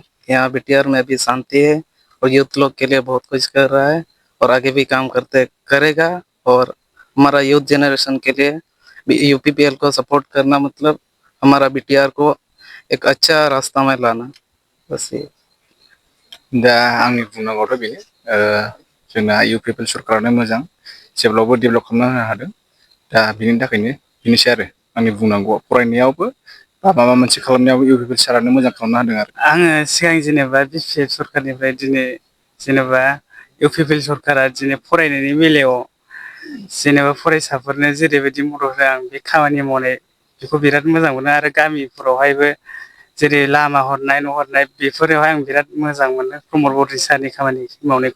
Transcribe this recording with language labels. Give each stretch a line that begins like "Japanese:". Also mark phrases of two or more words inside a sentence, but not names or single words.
Hindi: यहाँ बीटीआर में भी शांति है और यूथ लोग के लिए बहुत कुछ कर रहा है और आगे भी काम करेगा। और हमारा
English: youth generation
Hindi: के लिए यूपीपीएल को सपोर्ट करना मतलब हमारा बीटीआर को एक अच्छा रास्ता में लाना, बस ये।
Bodo: दा आंनि बुंनांगौआथ' बेनो, जोंना इउपिपिएल सरकारानो मोजां, जेब्लाबो डेभेलप खालामना होनो हादों। दा बिनि थाखायनो बेनोसै आरो आंनि बुंनांगौआ। फरायनायावबो बा माबा मोनसे खालामनायावबो इउपिपिएल सारानो मोजां खालामना होदों आरो। आङो सिगां जेनेबा बिपिएफ सरकारनिफ्राय दिनै जेनेबा इउपिपिएल सरकारा दिनै फरायनायनि बेलायाव जेनेबा फरायसाफोरनो जेरैबायदि मदद होदों आं बे खामानि मावनाय बेखौ बिराद मोजां मोनो आरो गामिफोरावहायबो जेरै लामा हरनाय न' हरनाय बेफोरावहाय आं बिराद मोजां मोनो प्रमद बर' सारनि खामानि मावनायखौ।